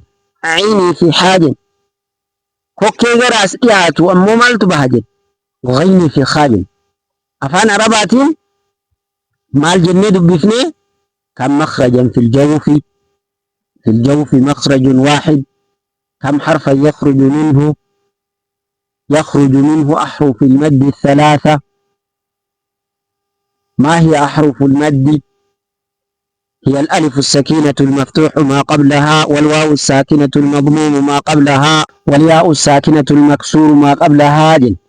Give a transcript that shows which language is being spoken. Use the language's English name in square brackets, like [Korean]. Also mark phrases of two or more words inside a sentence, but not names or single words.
[Oromo] Aynii fi haa jenni. Kokkee gara as dhiyaatu ammoo maaltu baha jenni? Ghaynii fi haa jenni. Afaan Arabaatiin maal jennee dubbifnee? [Arabic] كم مخرجا في الجوف مخرج واحد. كم حرفا يخرج منه أحرف المد الثلاثة. ما هي أحرف المد؟ هي الألف السكينة المفتوح ما قبلها، والواو الساكنة المضموم ما قبلها، والياء الساكنة المكسور ما قبلها.